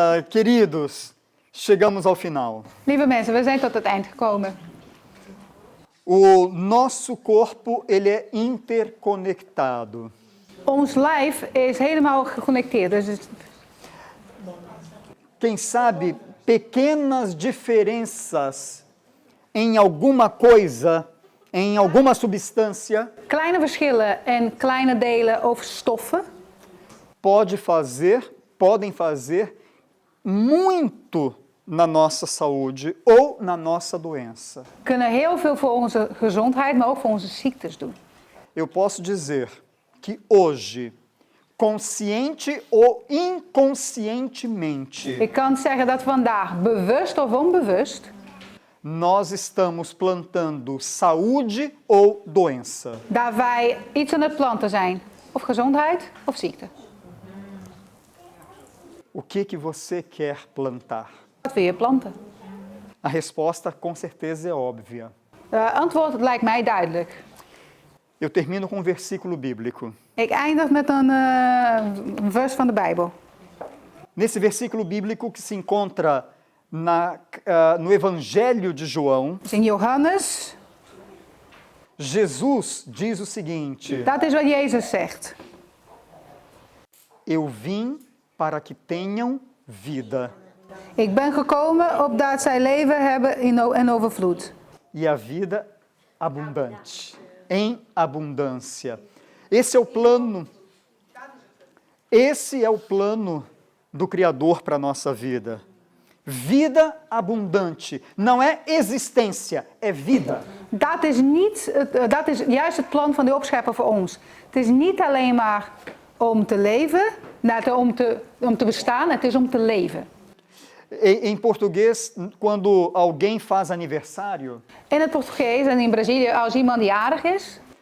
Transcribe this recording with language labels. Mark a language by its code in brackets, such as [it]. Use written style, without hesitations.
[pt] queridos, chegamos ao final. [nl] Lieve mensen, we zijn tot het eind gekomen. [pt] O nosso corpo, ele é interconectado. [nl] Ons lijf is helemaal geconnecteerd. Dus [pt] Quem sabe pequenas diferenças em alguma coisa, em alguma substância, [nl] kleine verschillen en kleine delen over stoffen [pt] podem fazer muito na nossa saúde ou na nossa doença. [nl] kunnen heel veel voor onze gezondheid, maar ook voor onze ziektes doen. [pt] Eu posso dizer que hoje, consciente ou inconscientemente, [nl] Ik kan zeggen dat vandaag, bewust of onbewust, [pt] nós estamos plantando saúde ou doença. [nl] dat wij iets aan het planten zijn. Of gezondheid of ziekte. [pt] O que você quer plantar? [nl] Wat wil je planten? [pt] A resposta com certeza é óbvia. [nl] Het antwoord lijkt mij duidelijk. [pt] Eu termino com um versículo bíblico. [nl] Ik eindig met een vers van de Bijbel. [pt] Nesse versículo bíblico que se encontra no Evangelho de João, [nl] Dus in Johannes, [pt] Jesus diz o seguinte: [nl] dat is wat Jezus zegt. [pt] Eu vim para que tenham vida, [nl] Ik ben gekomen opdat zij leven hebben in overvloed. [pt] e a vida abundante, em abundância. Esse é o plano. Esse é o plano do Criador para a nossa vida. Vida abundante. Não é existência, é vida. [nl] Dat is juist het plan van de opschepper voor ons. Het is niet alleen maar om te leven, om te bestaan, het is om te leven. [pt] Em português, quando alguém faz aniversário, [nl] In het Portugees en in Brazilië, als iemand jarig is,